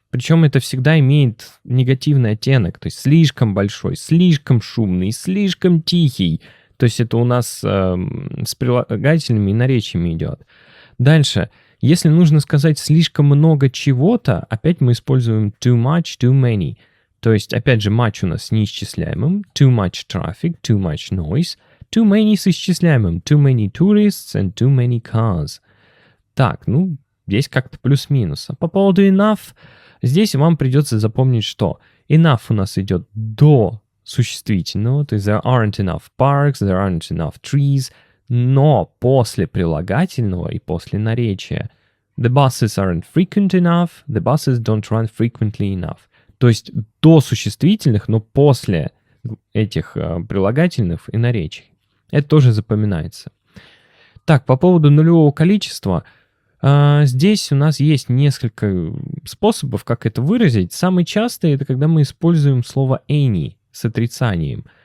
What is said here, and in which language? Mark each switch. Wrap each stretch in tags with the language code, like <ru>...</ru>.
<ru>Причем это всегда имеет негативный оттенок. То есть слишком большой, слишком шумный, слишком тихий. То есть это у нас с прилагательными и наречиями идет. Дальше. Если нужно сказать слишком много чего-то, опять мы используем too much, too many. То есть, опять же, much у нас с неисчисляемым.</ru> <en>Too much traffic, too much noise. Too many</en> <ru>с исчисляемым.</ru> <en>Too many tourists and too many cars.</en> <ru>Так, здесь как-то плюс-минус. А по поводу enough, здесь вам придется запомнить, что enough у нас идет до существительного, то есть</ru> <en>there aren't enough parks, there aren't enough trees,</en> <ru>но после прилагательного и после наречия.</ru> <en>The buses aren't frequent enough, the buses don't run frequently enough.</en> <ru>То есть до существительных, но после этих прилагательных и наречий. Это тоже запоминается. Так, по поводу нулевого количества. Здесь у нас есть несколько способов, как это выразить. Самый частый — это когда мы используем слово any с отрицанием.</ru>